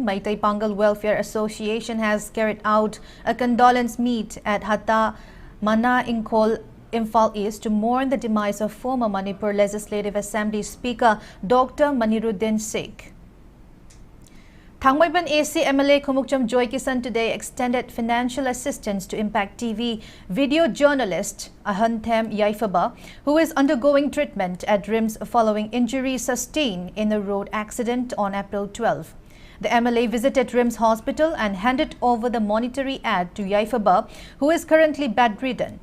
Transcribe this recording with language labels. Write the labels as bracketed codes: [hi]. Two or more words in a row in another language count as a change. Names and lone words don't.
[en] Maitai Pangal Welfare Association has carried out a condolence meet at Hatta Mana Ingkol, Imphal East to mourn the demise of former Manipur Legislative Assembly Speaker Dr. Maniruddin Sheikh. Thangmaiban AC MLA Khumukcham Joy Kisan today extended financial assistance to Impact TV video journalist Ahanthem Yaifaba, who is undergoing treatment at RIMS following injuries sustained in a road accident on April 12. The MLA visited RIMS Hospital and handed over the monetary aid to Yaifaba, who is currently bedridden.